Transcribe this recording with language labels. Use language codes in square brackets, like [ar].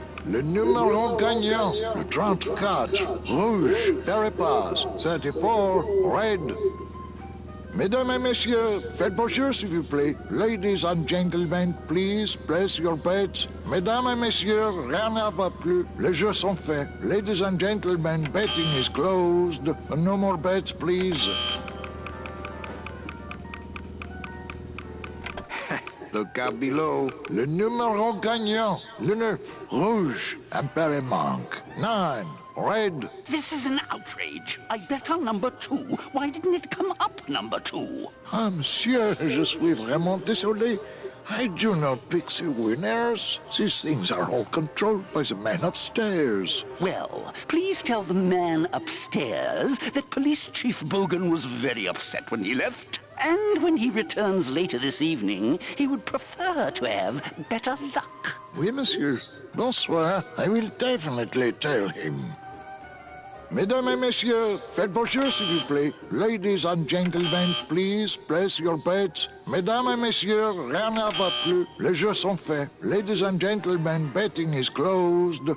[fr] Le numéro gagnant, le 34, rouge, Berry Pass, [en] 34, red. [fr] Mesdames et messieurs, faites vos jeux s'il vous plaît. [en] Ladies and gentlemen, please place your bets. [fr] Mesdames et messieurs, rien ne va plus. Les jeux sont faits. [en] Ladies and gentlemen, betting is closed. No more bets, please. Look out below. [fr] Le numéro gagnant, le 9, rouge, Emperor Monk. [en] 9, red. This is an outrage. I bet on number 2. Why didn't it come up number 2? [fr] Ah, monsieur, je suis vraiment désolé. [en] I do not pick the winners. These things are all controlled by the man upstairs. Well, please tell the man upstairs that Police Chief Bogan was very upset when he left. And when he returns later this evening, he would prefer to have better luck. [fr] Oui, monsieur. Bonsoir. [en] I will definitely tell him. [fr] Mesdames et messieurs, faites vos jeux s'il vous plaît. [en] Ladies and gentlemen, please place your bets. [fr] Mesdames et messieurs, rien ne va plus. Les jeux sont faits. [en] Ladies and gentlemen, betting is closed.